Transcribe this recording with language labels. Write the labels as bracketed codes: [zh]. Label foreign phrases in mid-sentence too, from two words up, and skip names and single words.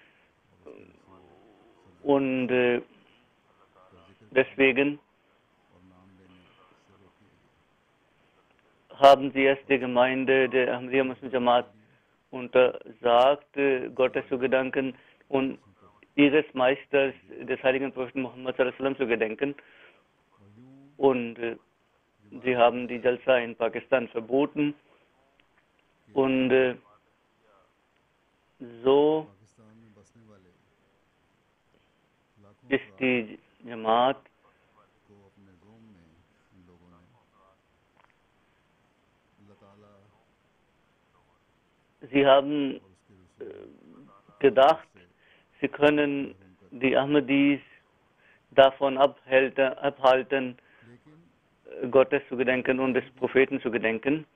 [de] und deswegen haben sie es der Gemeinde der Ahmadiyya Muslim Jamaat untersagt, Gottes zu gedenken und ihres Meisters, des heiligen Propheten Muhammad [ar] صلى الله عليه وسلم, [de] zu gedenken, und sie haben die Jalsa in Pakistan verboten, und so ist die Jamaat sie haben gedacht, sie können die Ahmadis davon abhalten, Gottes zu gedenken und des Propheten zu gedenken.